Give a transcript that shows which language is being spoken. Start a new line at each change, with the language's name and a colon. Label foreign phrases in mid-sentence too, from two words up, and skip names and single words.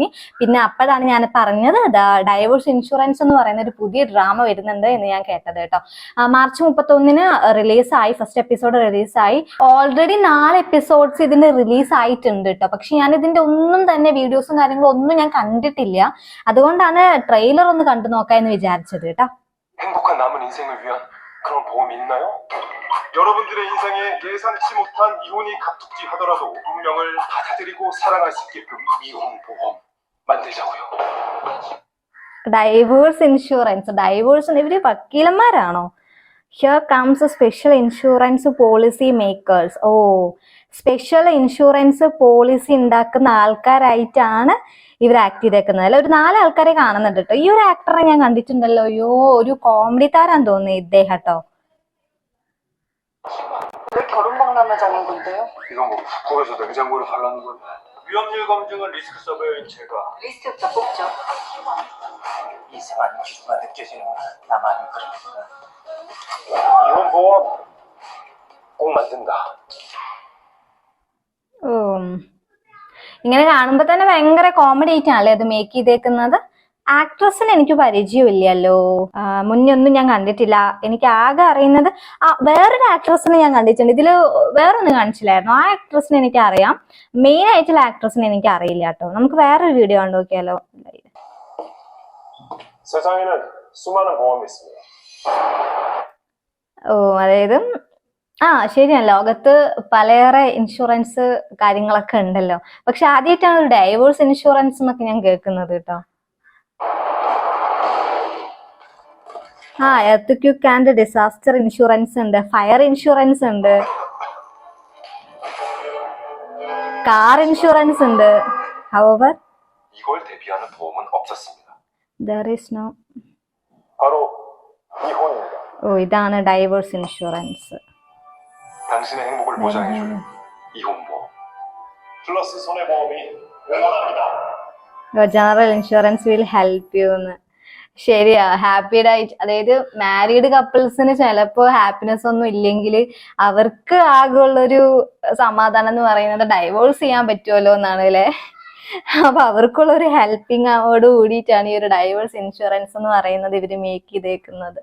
Malayalam: പിന്നെ അപ്പോഴാണ് ഞാൻ പറഞ്ഞത്
English: divorce insurance
Malayalam: എന്ന് പറയുന്ന ഒരു പുതിയ ഡ്രാമ വരുന്നുണ്ട് എന്ന് ഞാൻ കേട്ടത് കേട്ടോ. മാർച്ച് 31-ന് റിലീസായി,
English: first episode
Malayalam: റിലീസായി.
English: already 4 episodes
Malayalam: ഇതിന്റെ റിലീസ് ആയിട്ടുണ്ട് കേട്ടോ. പക്ഷെ ഞാൻ ഇതിന്റെ ഒന്നും തന്നെ വീഡിയോസും കാര്യങ്ങളും ഒന്നും ഞാൻ കണ്ടിട്ടില്ല. അതുകൊണ്ടാണ് ട്രെയിലർ ഒന്ന് കണ്ടു നോക്കാന്ന് വിചാരിച്ചത് കേട്ടോ.
Korean: 행복한 남은 인생을 위한 그런 보험이 있나요? 여러분들의 인생에 예상치 못한 이혼이 갑툭튀하더라도 운명을 받아들이고 살아갈 수 있게끔 이혼 보험 만들자고요.
English: divorce insurance,
Malayalam: ഡൈവോഴ്സ് ഇവര് വക്കീലന്മാരാണോ?
English: here comes special insurance policy makers.
Malayalam: ഓ,
English: special insurance policy
Malayalam: ഉണ്ടാക്കുന്ന ആൾക്കാരായിട്ടാണ് ഇവർ ആക്ട് ചെയ്തേക്കുന്നത്. അല്ല, ഒരു 4 ആൾക്കാരെ കാണുന്നുണ്ട് കേട്ടോ. ഈ ഒരു ആക്ടറെ ഞാൻ കണ്ടിട്ടുണ്ടല്ലോ. അയ്യോ, ഒരു കോമഡി താരം തോന്നി ഇദ്ദേഹം കേട്ടോ.
Korean: 왜 결혼박람회장인 건데요? 이거 뭐 북극에서 냉장고를 갈라는 건 위험률 검증은 리스크 서버인 제가 리스트부터 뽑죠. 이상한 기류가 느껴지는 나만 그러니까 이혼 보험 꼭 만든다.
Malayalam: ഇങ്ങനെ കാണുമ്പോ തന്നെ ഭയങ്കര കോമഡി ആയിട്ടാണല്ലേ അത് മേക്ക് ചെയ്തേക്കുന്നത്. ആക്ട്രസിന് എനിക്ക് പരിചയമില്ലല്ലോ, മുന്നേ ഒന്നും ഞാൻ കണ്ടിട്ടില്ല. എനിക്ക് ആകെ അറിയുന്നത് വേറൊരു ആക്ട്രസിനെ ഞാൻ കണ്ടിട്ടുണ്ട്. ഇതില് വേറൊന്നും കാണിച്ചില്ലായിരുന്നു. ആ ആക്ട്രസിനെ എനിക്ക് അറിയാം, മെയിൻ ആയിട്ടുള്ള ആക്ട്രസിനെ എനിക്ക് അറിയില്ല കേട്ടോ. നമുക്ക് വേറൊരു വീഡിയോ കണ്ടു നോക്കിയാലോ.
Korean: 세상에는 수많은 보험이 있습니다.
Malayalam: ഓ, അതായത് ശരിയാണ്, ലോകത്ത് പലയേറെ ഇൻഷുറൻസ് കാര്യങ്ങളൊക്കെ ഉണ്ടല്ലോ. പക്ഷെ ആദ്യമായിട്ടാണ് ഒരു
English: divorce insurance
Malayalam: എന്നൊക്കെ ഞാൻ കേൾക്കുന്നത് കേട്ടോ.
English: earthquake and disaster insurance ഉണ്ട്, fire insurance ഉണ്ട്, car insurance ഉണ്ട്. However,
Korean: 이걸 대비하는 보험은 없었습니다.
English: there is no.
Korean: 바로 이혼입니다.
Malayalam: ഓ, ഇതാണ്
English: divorce insurance.
Korean: 당신의 행복을 보장해줄 이혼 보험. 플러스 손해보험이 응원합니다.
English: general insurance will help you എന്ന്.
Malayalam: ശരിയാ, ഹാപ്പിയുടെ ആയിട്ട്, അതായത്
English: married couples
Malayalam: ചിലപ്പോ ഹാപ്പിനെസ് ഒന്നും ഇല്ലെങ്കിൽ അവർക്ക് ആകെയുള്ളൊരു സമാധാനം എന്ന് പറയുന്നത് ഡൈവോഴ്സ് ചെയ്യാൻ പറ്റുമല്ലോ എന്നാണ് അല്ലേ. അപ്പൊ അവർക്കുള്ള ഒരു ഹെൽപ്പിംഗ് ഓട് കൂടിയിട്ടാണ് ഈ ഒരു
English: divorce insurance
Malayalam: എന്ന് പറയുന്നത് ഇവര് മേക്ക് ചെയ്തേക്കുന്നത്.